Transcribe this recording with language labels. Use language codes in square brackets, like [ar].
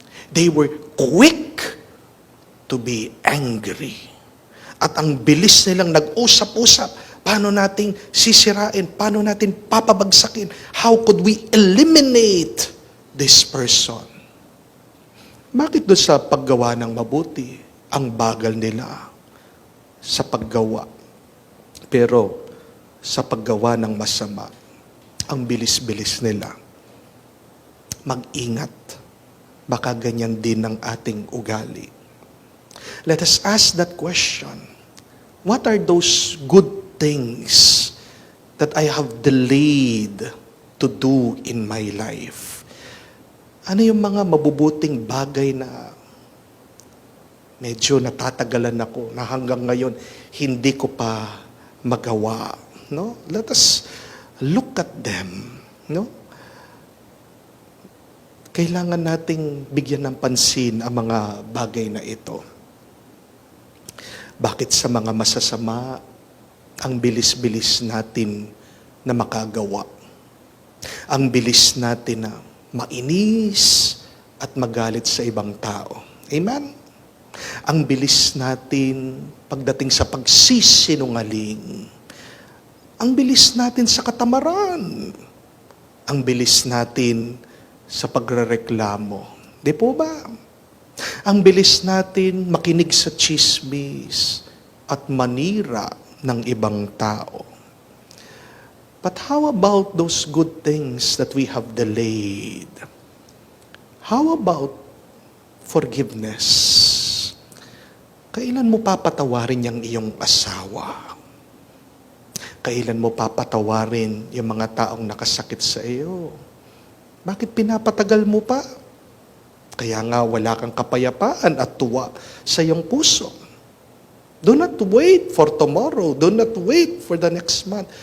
[en] They were quick to be angry. [tl] At ang bilis nilang nag-usap-usap, Paano nating sisirain? Paano natin papabagsakin? [en] How could we eliminate this person? [tl] Bakit doon sa paggawa ng mabuti, ang bagal nila sa paggawa? Pero sa paggawa ng masama, ang bilis-bilis nila. Mag-ingat. Baka ganyan din ang ating ugali. [en] Let us ask that question. What are those good things that I have delayed to do in my life? [tl] Ano yung mga mabubuting bagay na medyo natatagalan ako na hanggang ngayon hindi ko pa magawa? No? [en] Let us look at them. No? [tl] Kailangan nating bigyan ng pansin ang mga bagay na ito. Bakit sa mga masasama, ang bilis-bilis natin na makagawa? Ang bilis natin na mainis at magalit sa ibang tao. Amen? Ang bilis natin pagdating sa pagsisinungaling. Ang bilis natin sa katamaran. Ang bilis natin sa pagrereklamo. Di po ba? Ang bilis natin makinig sa chismis at manira ng ibang tao. [en] But how about those good things that we have delayed? How about forgiveness? [tl] Kailan mo papatawarin yung iyong asawa? Kailan mo papatawarin yung mga taong nakasakit sa iyo? Bakit pinapatagal mo pa? Kaya nga wala kang kapayapaan at tuwa sa iyong puso. [en] Do not wait for tomorrow. Do not wait for the next month.